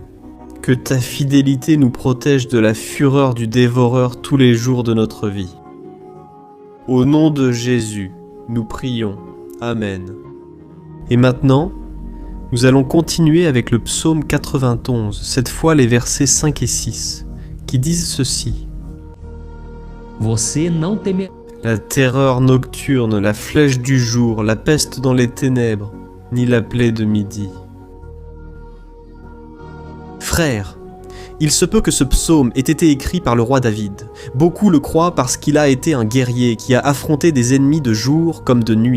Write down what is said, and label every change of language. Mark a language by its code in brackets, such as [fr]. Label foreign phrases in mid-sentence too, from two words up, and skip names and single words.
[fr] Que ta fidélité nous protège de la fureur du dévoreur tous les jours de notre vie. Au nom de Jésus, nous prions. Amen. Et maintenant, nous allons continuer avec le psaume 91, cette fois les versets 5 et 6, qui disent ceci. [pt] Você não temerá. [fr] La terreur nocturne, la flèche du jour, la peste dans les ténèbres, ni la plaie de midi. Frères, il se peut que ce psaume ait été écrit par le roi David. Beaucoup le croient parce qu'il a été un guerrier qui a affronté des ennemis de jour comme de nuit.